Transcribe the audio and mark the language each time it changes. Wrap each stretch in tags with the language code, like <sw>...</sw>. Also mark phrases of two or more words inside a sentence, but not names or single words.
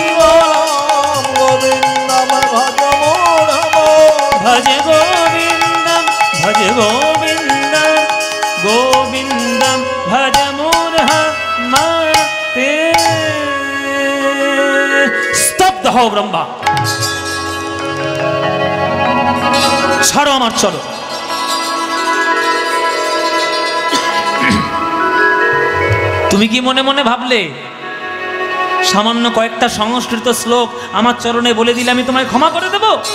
<sa>गोविन्दं भज मूढमते। भज गोविन्दं भज गोविन्दं गोविन्दं भज मूढमते।</sa> <hi>स्तब्ध हो ब्रह्मा,</hi> <bn>ছাড়ো আমার চলো। তুমি কি মনে মনে ভাবলে সামান্য কয়েকটা সংস্কৃত শ্লোক আমার চরণে বলে দিলে আমি তোমায় ক্ষমা করে দেব?</bn>